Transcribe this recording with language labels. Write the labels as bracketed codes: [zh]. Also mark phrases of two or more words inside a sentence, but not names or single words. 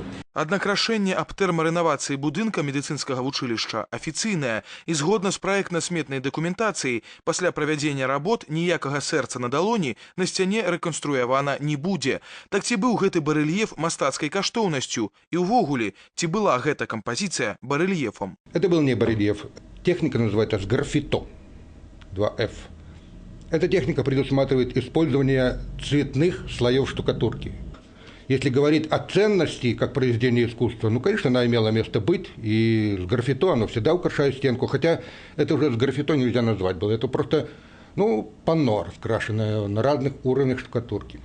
[be] Аднак рашэнне аб тэрмарэновацыі будынка медыцынскага вучылішча афіцыйнае і згодна з праектна-сметнай дакументацыяй пасля правядзення работ ніякага сэрца на далоні на сцяне рэканструявана не будзе. Так ці быў гэты барэльеф мастацкай каштоўнасцю і ўвогуле, ці была гэта кампазіцыя барэльефом? [ru] Это был не барельеф. Техника называется сграффито. 2F. Эта техника предусматривает использование цветных слоев штукатурки. Если говорить о ценности как произведения искусства, ну, конечно, она имела место быть, и сграффито, оно всегда украшает стенку, хотя это уже сграффито нельзя назвать было, это просто, панно, раскрашенное на разных уровнях штукатурки.